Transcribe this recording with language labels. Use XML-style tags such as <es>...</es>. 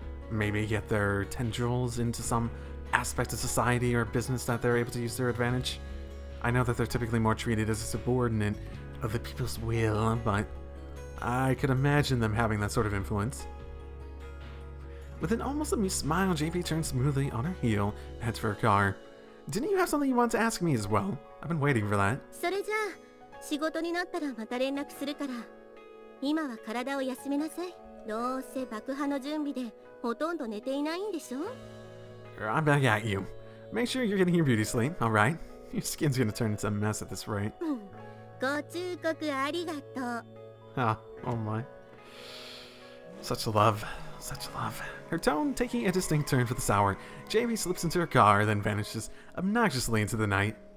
<en>Maybe get their tendrils into some aspect of society or business that they're able to use to their advantage. I know that they're typically more treated as a subordinate, of the people's will, but I could imagine them having that sort of influence. With an almost amused smile, JP turns smoothly on her heel and heads for her car. Didn't you have something you wanted to ask me as well? I've been waiting for that.</en> <ja>それじゃあ仕事になったらまた連絡するから、今は体を休めなさい。どうせ爆破の準備でほとんど寝ていないんでしょ。</ja> <en>I'm back at you. Make sure you're getting your beauty sleep, alright? Your skin's gonna turn into a mess at this rate.</en> <ja>ご忠告ありがとう。</ja> <en>Ah, oh my. Such love. Such love. Her tone taking a distinct turn for the sour, Jamie slips into her car, then vanishes obnoxiously into the night.</en>